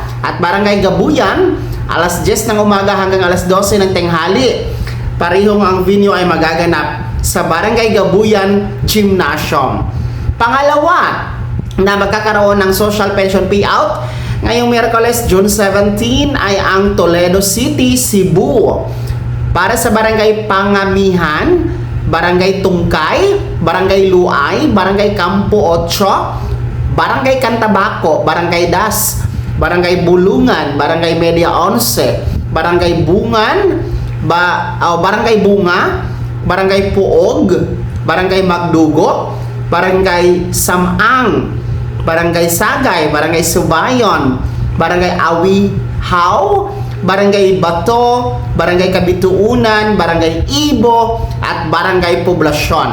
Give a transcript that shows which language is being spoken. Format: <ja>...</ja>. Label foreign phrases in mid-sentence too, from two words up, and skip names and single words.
<tl>At Barangay Gabuyan, alas 10 ng umaga hanggang alas 12 ng tanghali. Parehong ang venue ay magaganap sa Barangay Gabuyan Gymnasium. Pangalawa na magkakaroon ng</tl> <en>social pension payout</en> <tl>ngayong Miyerkules, June 17 ay ang Toledo City, Cebu. Para sa Barangay Pangamihan, Barangay Tungkay, Barangay Luay, Barangay Campo 8, Barangay Cantabaco, Barangay Das, Barangay Bulungan, Barangay Media 11, Barangay Bungan, Barangay Bunga, Barangay Puog, Barangay Magdugo, Barangay Samang, Barangay Sagay, Barangay Subayon, Barangay Awihaw, Barangay Bato, Barangay Kabituunan, Barangay Ibo, at Barangay Poblasyon.</tl>